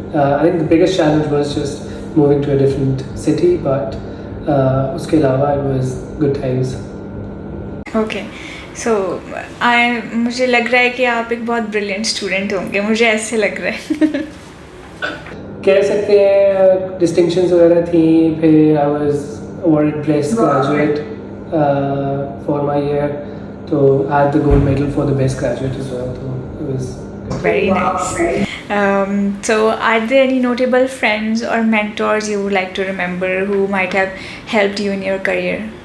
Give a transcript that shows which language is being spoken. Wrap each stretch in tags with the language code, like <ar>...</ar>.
<en>I think the biggest challenge was just moving to a different city, but</en> <hi>उसके अलावा</hi> <en>it was good times. Okay.</en> <hi>So मुझे लग रहा है कि आप एक बहुत ब्रिलियंट स्टूडेंट होंगे, मुझे ऐसे लग रहा है. कह सकते हैं डिस्टिंक्शंस वगैरह थी.</hi> <en>फिर I was awarded best graduate for my year, तो I had the gold medal for the best graduate as well. So it was good. Very nice. So are there any notable friends or mentors you would like to remember who might have helped you in your career?</en>